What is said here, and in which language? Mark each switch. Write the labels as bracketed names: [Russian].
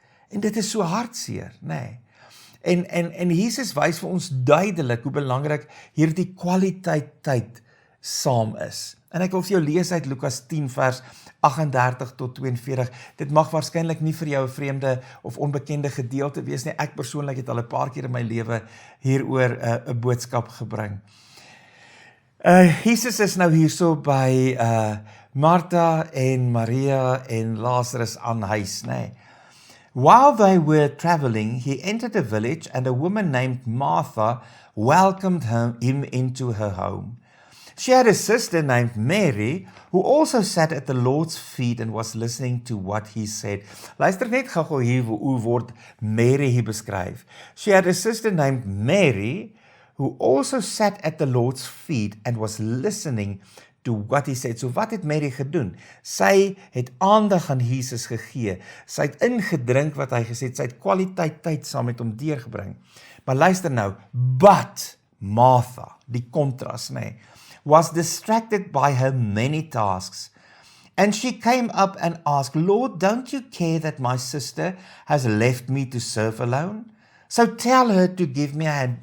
[Afrikaans] En dit is so hartseer, En Jesus wys vir ons duidelik hoe belangrik hierdie kwaliteit tyd saam is. En ek wil vir jou lees uit Lukas 10 vers 38 tot 42. Dit mag waarskynlik nie vir jou 'n vreemde of onbekende gedeelte wees nie. Ek persoonlik het al 'n paar keer in my lewe hieroor 'n boodskap gebring. Jesus is nou hierso by Martha en Maria en Lazarus aan huis, [English] While they were traveling, he entered a village and a woman named Martha welcomed him into her home. She had a sister named Mary, who also sat at the Lord's feet and was listening to what he said. [Afrikaans] Luister net gou hier hoe word Mary hier beskryf. [English] She had a sister named Mary, who also sat at the Lord's feet and was listening to what he said. [Afrikaans] So wat het Mary gedoen? Sy het aandag aan Jesus gegee. Sy het ingedrink wat hy gesê het. Sy het kwaliteit tyd saam met hom deurgebring. Maar luister nou, [English] but Martha, [Afrikaans] die kontras, [English] was distracted by her many tasks. And she came up and asked, Lord, don't you care that my sister has left me to serve alone? So tell her to give me a hand.